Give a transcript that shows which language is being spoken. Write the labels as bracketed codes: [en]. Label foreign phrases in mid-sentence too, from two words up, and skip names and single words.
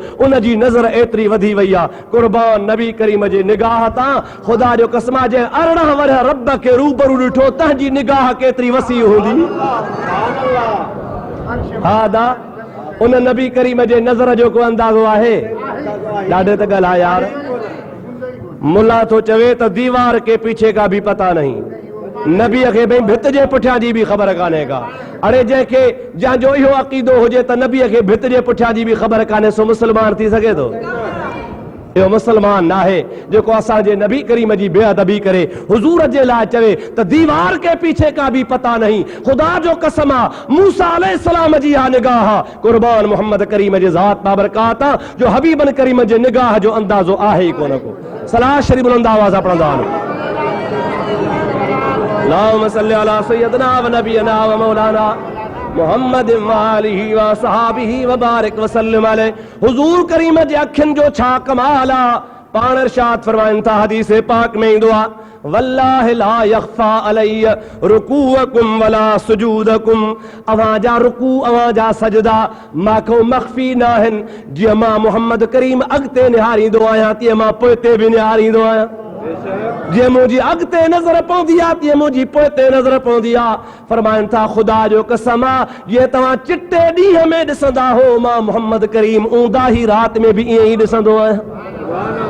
[sd] उन जी नज़र एतिरी वधी वई आहे। कुर्बान नबी करीम जे निगाह तां ख़ुदा जो कसम जे 18 वरह रब खे रूबरू ॾिठो, तंहिंजी निगाह केतिरी वसी हूंदी। हा दा उन नबी करीम जे नज़र जो को अंदाज़ो आहे? ॾाढे त ॻाल्हि आहे यार। मुला तो चवे त [ur] دیوار کے پیچھے کا بھی پتا نہیں, [sd] नबी खे भई भित जे पुठियां जी भी ख़बर कान्हे का। अरे जंहिंखे जंहिंजो इहो अक़ीदो हुजे त नबी खे भित जे पुठियां जी भी ख़बर कान्हे, सो मुस्लमान थी सघे थो? इहो मुस्लमान न आहे जेको असांजे नबी करीम जी बेअदबी करे, हुजूर जे लाइ चवे त [ur] دیوار کے پیچھے کا بھی پتا نہیں. [sd] ख़ुदा जो कसम आहे मूसा अलैहिस्सलाम जी आ निगाह, कुर्बान मोहम्मद करीम जे ज़ात बाबरकात जो हबीबन करीम जे निगाह जो अंदाज़ो आहे ई कोन को। सलाह शरीफ बुलंद आवाज़ सां पढ़ंदा आहिनि। [ar] اللهم صل على سيدنا و نبينا و مولانا محمد و آله و أصحابه و بارك و سلم عليه. [sd] हुजूर करीम जे अखियुनि जो छा कमाल आहे। पाण इरशाद फरमाइनि था हदीस पाक में ईंदो आहे [ar] والله لا يخفى علي ركوعكم ولا سجودكم. [sd] अवां जा रुकू, अवां जा सजदा मां मख्फी न आहिनि। जीअं मां मोहम्मद करीम अॻिते निहारींदो आहियां तीअं मां पोइते बि निहारींदो आहियां। जीअं मुंहिंजी अॻिते नज़र पवंदी आहे तीअं मुंहिंजी पोइते नज़र पवंदी आहे। फरमाइनि था ख़ुदा जो कसम आहे जीअं तव्हां चिटे ॾींहं में ॾिसंदा हो, मां मोहम्मद करीम ऊंदा ही रात में बि ईअं ई ॾिसंदो आहियां।